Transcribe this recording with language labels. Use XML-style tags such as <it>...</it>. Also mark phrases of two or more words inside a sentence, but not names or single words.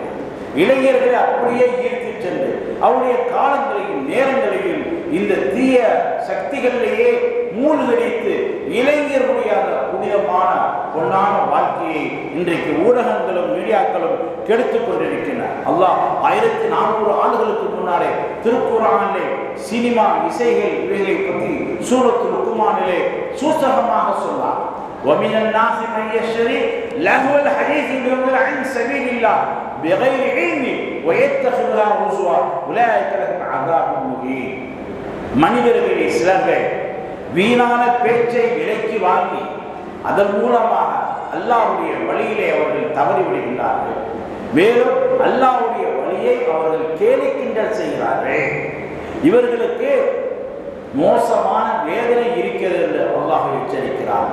<ta>இளைஞர்களை அப்படியே ஈர்த்து சென்று அவருடைய காலங்களையும் நேரங்களையும் இந்த தீய சக்திகளிலேயே மூழ்கடித்து இளைஞர்களுடைய அந்த புனிதமான பொன்னான வாழ்க்கையை இன்றைக்கு ஊடகங்களும் மீடியாக்களும் கெடுத்துக் கொண்டிருக்கின்றன. அல்லாஹ் 1400 ஆண்டுகளுக்கு முன்னாலே திருக்குர்ஆனிலே சினிமா இசைகள் இவைகளை பற்றி சூரத்துல் லுக்மானிலே சூசகமாக சொன்னார்.</ta> <ar>وَمِنَ النَّاسِ مَن يَشْتَرِي لَهْوَ الْحَدِيثِ لِيُضِلَّ عَن سَبِيلِ اللَّهِ بِغَيْرِ عِلْمٍ وَيَتَّخِذُهَا هُزُوًا أُولَٰئِكَ لَهُمْ عَذَابٌ مُهِينٌ.</ar> <ta>மனிதர்களில் சிலர்கள் வீணான பேச்சை விலைக்கு வாங்கி அதன் மூலமாக அல்லாஹ்வுடைய வழியிலே அவர்கள் தவறிவிடுகின்றார்கள். மேலும் அல்லாஹ்வுடைய வழியை அவர்கள் கேலி கிண்டல் செய்கிறார்கள். இவர்களுக்கு மோசமான வேதனை இருக்கிறது என்று அல்லாஹ் எச்சரிக்கிறார்.</ta>